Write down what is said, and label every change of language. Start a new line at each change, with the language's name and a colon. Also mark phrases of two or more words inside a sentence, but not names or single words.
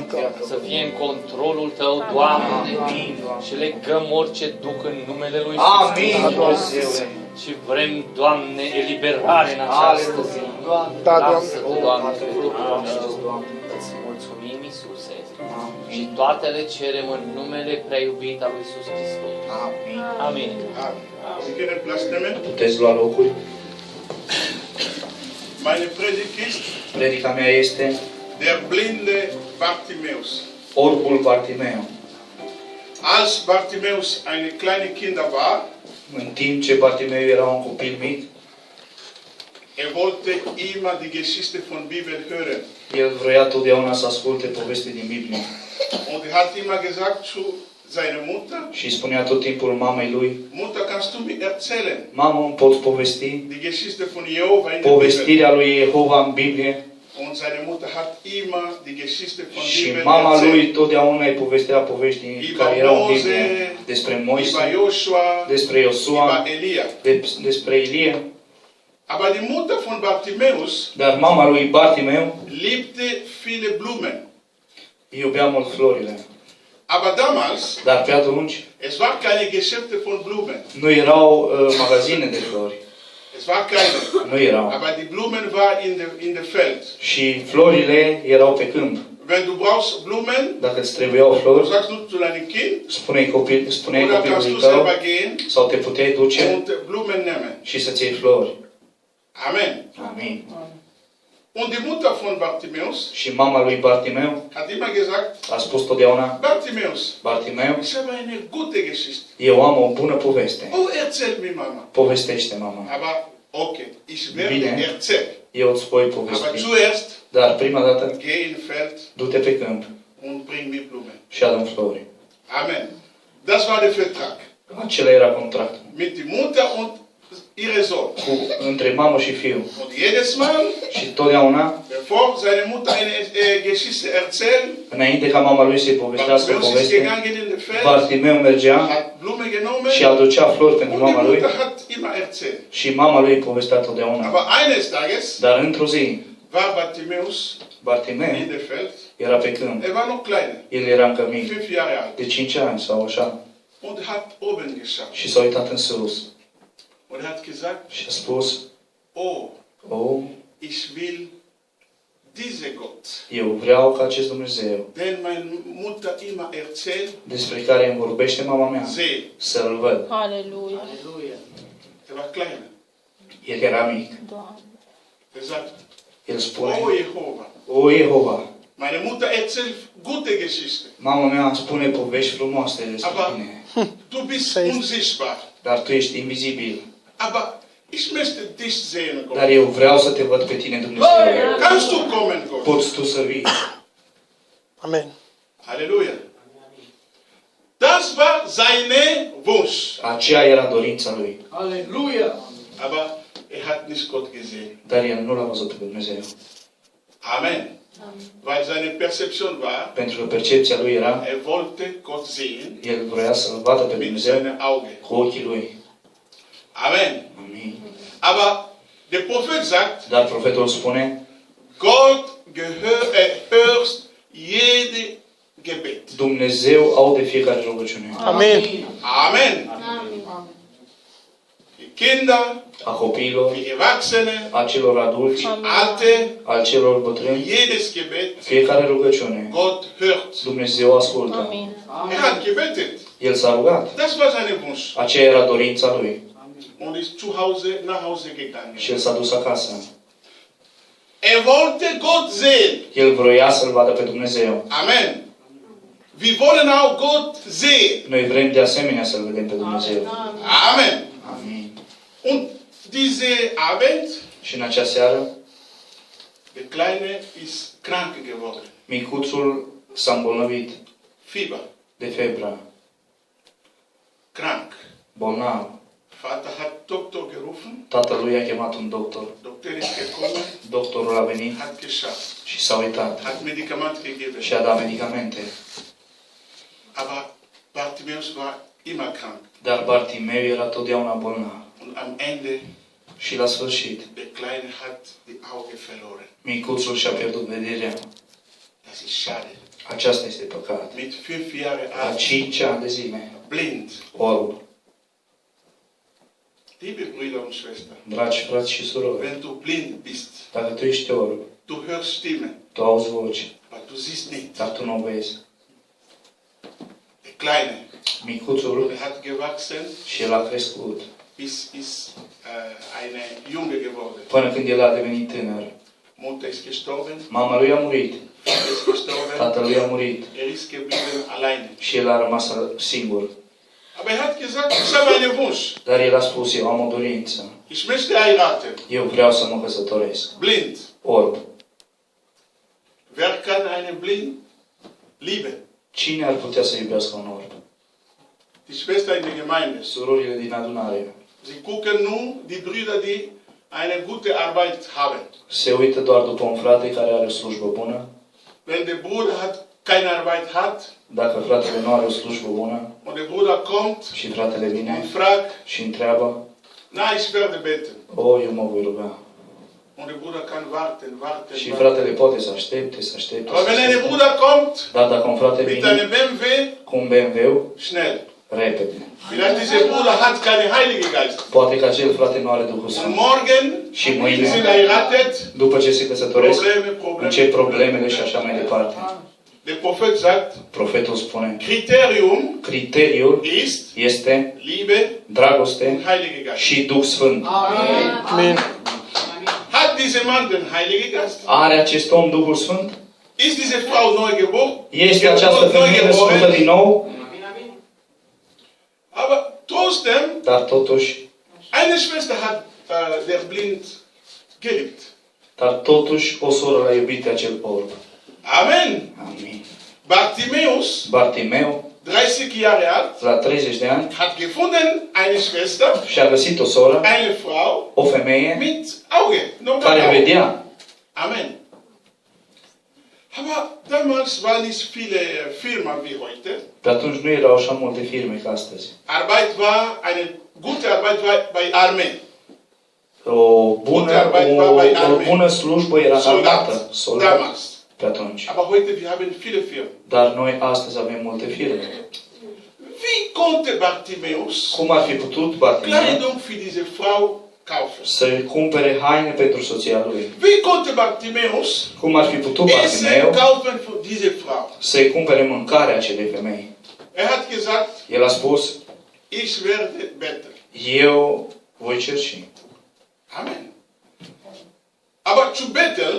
Romanian: să fie în controlul Tău, Doamne, și legăm orice duc în numele Lui Amin, Iisus Dumnezeule. și vrem, Doamne, eliberare în această zi. Da, Doamne. Lasă-Te, Doamne, pe Duhul nostru. Îți mulțumim, Iisuse, și toate le cerem în numele prea iubit al lui Iisus Hristos. Amin. Amin.
German: Sie können Platz nehmen.
Romanian: Puteți lua locuri.
German: Meine Predigt ist
Romanian: Predica mea este
German: der blinde Bartimäus.
Romanian: Orbul Bartimeu.
German: Als Bartimäus eine kleine Kinder war,
Romanian: În timp ce Bartimeu era un copil mic,
German: wollte immer die Geschichte von Bibel hören.
Romanian: el vroia totdeauna să asculte poveste din Biblie.
German: Und hat immer gesagt zu seiner Mutter,
Romanian: Și îi spunea tot timpul mamei lui:
German: Mutter, kannst du mir erzählen,
Romanian: mamă, îmi poți povesti
German: die Geschichte von Jehova in der Bibel?
Romanian: povestirea lui Jehova în Biblie?
German: Und seine Mutter hat immer die Geschichte von
Romanian: Și
German: Bibel
Romanian: mama lui
German: erzählt.
Romanian: totdeauna îi povestea povești care erau în Biblie. Despre Moise,
German: Über Joshua,
Romanian: despre Iosua,
German: über Elia.
Romanian: despre Ilie.
German: Aber die Mutter von Bartimäus
Romanian: Dar mama lui Bartimeu
German: liebte viele Blumen.
Romanian: iubea mult florile.
German: Aber damals,
Romanian: Dar pe atunci
German: es war keine Geschäfte von Blumen.
Romanian: nu erau magazine de flori.
German: Es war keine.
Romanian: Nu erau.
German: Aber die Blumen waren in der Feld.
Romanian: Și florile erau pe câmp.
German: Wenn du brauchst Blumen,
Romanian: Dacă îți trebuiau
German: du
Romanian: flori,
German: sagst du zu deinem Kind,
Romanian: spuneai
German: oder kannst
Romanian: copilului
German: du
Romanian: tău
German: selber gehen
Romanian: sau te puteai duce
German: und Blumen nehmen.
Romanian: și să-ți iei flori.
German: Amen.
Romanian: Amin.
German: Und die Mutter von Bartimäus
Romanian: Și mama lui Bartimeu
German: hat immer gesagt,
Romanian: a spus totdeauna:
German: Bartimäus,
Romanian: Bartimeu,
German: ich habe eine gute Geschichte.
Romanian: eu am o bună poveste.
German: Oh, erzähl mir, Mama.
Romanian: Povestește, mama.
German: Aber, okay, ich werde
Romanian: Bine.
German: erzählen.
Romanian: Eu îți voi
German: Aber
Romanian: povesti.
German: zuerst,
Romanian: Dar prima dată,
German: geh in Feld
Romanian: du-te pe câmp
German: und bring mir Blumen.
Romanian: și adu-mi flori.
German: Amen. Das war der Vertrag.
Romanian: Acela era contractul.
German: Mit der Mutter und ihre Sohn.
Romanian: Între mamă și fiu.
German: Und jedes Mal,
Romanian: Și totdeauna,
German: bevor seine Mutter eine Geschichte erzählt,
Romanian: înainte ca mama lui să-i povestească o
German: Bartimäus ist
Romanian: poveste,
German: gegangen in den Feld,
Romanian: Bartimeu mergea
German: hat Blumen genommen
Romanian: și aducea flori pentru
German: und die
Romanian: mama lui
German: Mutter hat immer erzählt.
Romanian: și mama lui îi povestea totdeauna.
German: Aber eines Tages
Romanian: Dar într-o zi,
German: war Bartimäus
Romanian: Bartimeu
German: in der Feld.
Romanian: era pe câmp.
German: Er war noch kleiner,
Romanian: El era încă mic,
German: 5 Jahre alt,
Romanian: de 5 ani sau așa,
German: und hat oben geschaut.
Romanian: și s-a uitat în sus
German: Und hat gesagt,
Romanian: și a spus:
German: oh,
Romanian: oh,
German: ich will diese Gott,
Romanian: eu vreau ca acest Dumnezeu,
German: den meine Mutter immer erzählt,
Romanian: despre care îmi vorbește mama mea,
German: sehen.
Romanian: să-l văd. Aleluia.
German: Er war kleiner.
Romanian: El era mic. Doamne.
German: Er sagt,
Romanian: El spune:
German: oh Jehova,
Romanian: o, Jehova,
German: meine Mutter erzählt gute Geschichte,
Romanian: mama mea îmi spune povești frumoase despre
German: Aber-
Romanian: tine,
German: du bist Sei- unsichtbar.
Romanian: dar tu ești invizibil.
German: Aber Ich möchte dich sehen, Gott.
Romanian: Dar eu vreau să te văd pe tine, Dumnezeu.
German: Kannst du kommen, Gott?
Romanian: Poți tu să vii.
German: Amen. Halleluja. Das war seine Wunsch.
Romanian: Aceea era dorința lui. Aleluia!
German: Aber er hat nicht Gott gesehen.
Romanian: Dar el nu l-a văzut pe Dumnezeu.
German: Amen. Weil seine Perzeption war,
Romanian: Pentru că percepția lui era,
German: er wollte Gott sehen
Romanian: el vrea să-L vadă pe
German: mit
Romanian: Dumnezeu
German: seinen Augen.
Romanian: cu ochii lui.
German: Amen.
Romanian: Amin.
German: Aber der Prophet sagt,
Romanian: Dar profetul spune,
German: Gott hört jede Gebet.
Romanian: Dumnezeu aude fiecare rugăciune. Amen.
German: Amen. Die Kinder,
Romanian: A copiilor,
German: die Erwachsenen,
Romanian: a celor adulți,
German: die Alte,
Romanian: a celor bătrâni,
German: jedes Gebet,
Romanian: fiecare rugăciune.
German: Gott hört.
Romanian: Dumnezeu ascultă.
German: Er hat gebetet.
Romanian: El s-a rugat.
German: Das war seine Wunsch.
Romanian: Aceea era dorința lui.
German: Und ist zu Hause nach Hause gegangen.
Romanian: Și el s-a dus acasă.
German: Er wollte Gott sehen.
Romanian: El vroia să-L vadă pe Dumnezeu.
German: Amen. Wir wollen auch Gott sehen.
Romanian: Noi vrem de asemenea să-L vedem pe Dumnezeu. Amen. Amin.
German: Und diese Abend,
Romanian: Și în acea seară,
German: der Kleine ist krank geworden.
Romanian: micuțul s-a îmbolnăvit
German: Fieber.
Romanian: de febră,
German: Krank.
Romanian: bolnav.
German: Vater hat Doktor gerufen.
Romanian: Tatălui a chemat un doctor.
German: Doktor ist gekommen,
Romanian: Doctorul a venit
German: hat geschaut,
Romanian: și s-a uitat
German: hat Medikamente gegeben.
Romanian: și a dat medicamente.
German: Aber Bartimäus war immer krank.
Romanian: Dar Bartimeu era totdeauna bolnav.
German: Und am Ende,
Romanian: Și la sfârșit,
German: der Kleine hat die Augen verloren.
Romanian: micuțul și-a pierdut vederea.
German: Das ist schade.
Romanian: Aceasta este păcat.
German: Mit 5 Jahren
Romanian: La
German: alt,
Romanian: 5 ani de zile,
German: blind.
Romanian: orb.
German: Liebe Brüder und Schwestern,
Romanian: Dragi frați și surori,
German: wenn du blind bist,
Romanian: dacă tu ești orb,
German: du hörst Stimmen,
Romanian: tu auzi voci,
German: aber du siehst nicht.
Romanian: dar tu nu o vezi.
German: Der Kleine,
Romanian: Micuțul
German: er hat gewachsen,
Romanian: și el a crescut.
German: bis ist eine Junge geworden.
Romanian: Până când el a devenit tânăr.
German: Mutter ist gestorben,
Romanian: Mama lui a murit,
German: Vater ist gestorben,
Romanian: tatălui a murit
German: er ist geblieben alleine.
Romanian: și el a rămas singur.
German: Aber er hat gesagt, ich habe einen Wunsch.
Romanian: Dar el a spus, eu am o dorință.
German: Ich möchte heiraten.
Romanian: Eu vreau să mă căsătoresc.
German: Blind.
Romanian: Orb.
German: Wer kann einen Blind lieben?
Romanian: Cine ar putea să iubească un orb?
German: Die Schwester in der Gemeinde.
Romanian: Surorile din adunare.
German: Sie gucken nur die Brüder, die eine gute Arbeit haben.
Romanian: Se uită doar după un frate care are o slujbă bună.
German: Wenn der Bruder keine Arbeit hat
Romanian: Dacă fratele nu are o slujbă bună
German: und der Bruder kommt
Romanian: și fratele vine
German: und fragt,
Romanian: și întreabă,
German: na, ich werde beten.
Romanian: eu mă voi ruga.
German: Und der Bruder kann warten.
Romanian: Și fratele poate să aștepte, să aștepte.
German: Aber wenn ein Bruder kommt,
Romanian: Dar dacă un frate
German: mit
Romanian: vine
German: einem BMW,
Romanian: cu un BMW,
German: schnell.
Romanian: repede.
German: Vielleicht dieser Bruder hat keine Heilige Geist.
Romanian: Poate că acel frate nu are Duhul
German: Und
Romanian: Sfânt.
German: morgen
Romanian: Și
German: sind
Romanian: mâine,
German: heiratet,
Romanian: după ce se căsătoresc,
German: Probleme.
Romanian: încep problemele și așa mai departe.
German: Der Prophet sagt,
Romanian: Profetul spune,
German: Kriterium
Romanian: criteriul
German: ist
Romanian: este
German: Liebe
Romanian: dragoste
German: und Heilige Geist.
Romanian: și Duh Sfânt.
German: Amen. Hat dieser Mann den Heiligen Geist?
Romanian: Are acest om Duhul Sfânt?
German: Ist diese Frau neugeboren?
Romanian: Este această femeie născută din nou?
German: Aber trotzdem,
Romanian: Dar totuși,
German: eine Schwester hat der Blind geliebt.
Romanian: dar totuși o soră l-a iubit pe acel orb.
German: Amen.
Romanian: Amin.
German: Bartimäus,
Romanian: Bartimeu,
German: 30 Jahre alt,
Romanian: la 30 de ani,
German: hat gefunden eine Schwester,
Romanian: și-a găsit o soră,
German: eine Frau
Romanian: o femeie,
German: mit Auge. Normal
Romanian: care
German: Auge.
Romanian: vedea.
German: Amen. Aber damals waren nicht viele Firmen wie heute.
Romanian: Pe atunci nu erau așa multe firme ca astăzi.
German: Arbeit war, eine gute Arbeit war bei Armee.
Romanian: O bună slujbă era în armată, soldat,
German: Damals.
Romanian: pe atunci.
German: Aber heute wir haben viele Firmen.
Romanian: Dar noi astăzi avem multe firme.
German: Wie konnte Bartimäus
Romanian: Cum ar fi putut Bartimeu
German: Kleidung für diese Frau kaufen?
Romanian: să cumpere haine pentru soția lui?
German: Wie konnte Bartimäus
Romanian: Cum ar fi putut
German: Essen
Romanian: Bartimeu
German: kaufen für diese Frau?
Romanian: să-i cumpere mâncarea acelei femei?
German: Er hat gesagt,
Romanian: El a spus,
German: ich werde beten.
Romanian: eu voi cerși.
German: Amen. Aber zu beten,